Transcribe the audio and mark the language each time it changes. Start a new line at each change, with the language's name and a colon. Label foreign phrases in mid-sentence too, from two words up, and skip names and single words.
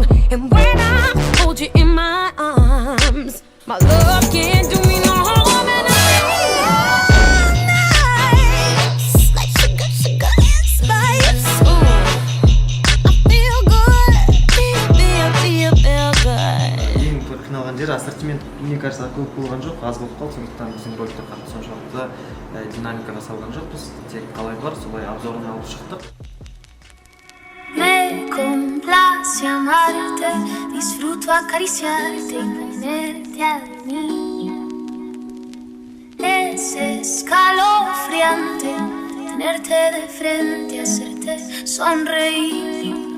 English: And when I hold you in my arms, my love can't do me no harm. And I feel nice, like sugar, sugar and spice. Ooh, I feel good, feel good.
Kazakh: Ең бір қиналған жер ассортимент,
Russian: мне кажется,
Kazakh: көп болған жоқ, аз болып қалды, сондықтан біздің роликте қатты соншалықты динамикаға салған жоқпыз. Тек қалай бар, солай обзорын алып шықтық.
Spanish: Me complace amarte, disfruto acariciarte y tenerte a mí. Es escalofriante tenerte de frente, hacerte sonreír.